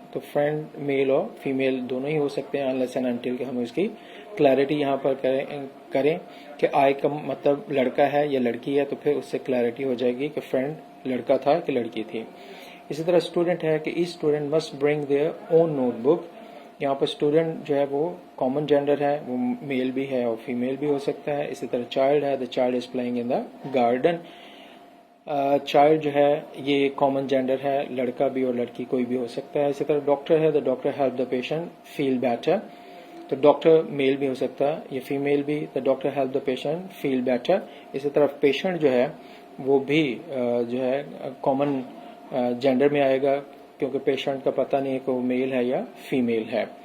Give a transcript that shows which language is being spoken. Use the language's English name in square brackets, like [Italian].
[Urdu] تو فرینڈ میل اور فیمیل دونوں ہی ہو سکتے ہیں [English] unless and until [Urdu] کہ ہم اس کی کلیئرٹی یہاں پر کریں کہ آئی کا مطلب لڑکا ہے یا لڑکی ہے، تو پھر اس سے کلیئرٹی ہو جائے گی کہ فرینڈ لڑکا تھا کہ لڑکی تھی. اسی طرح اسٹوڈنٹ ہے کہ [English] Each student must bring their own notebook. [Urdu] یہاں پر اسٹوڈنٹ جو ہے وہ کامن جینڈر ہے، وہ میل بھی ہے اور فیمیل بھی ہو سکتا ہے. اسی طرح چائلڈ ہے، [English] The child is playing in the garden. [Urdu] Child جو ہے یہ کامن جینڈر ہے، لڑکا بھی اور لڑکی کوئی بھی ہو سکتا ہے. اسی طرح ڈاکٹر ہے، [English] The doctor help the patient feel better. [Urdu] تو ڈاکٹر میل بھی ہو سکتا ہے یا فیمیل بھی، [English] The doctor help the patient feel better. [Urdu] اسی طرح پیشنٹ جو ہے وہ بھی جو ہے کامن جینڈر میں آئے گا، کیونکہ پیشنٹ کا پتہ نہیں ہے کہ وہ میل ہے یا فیمیل ہے.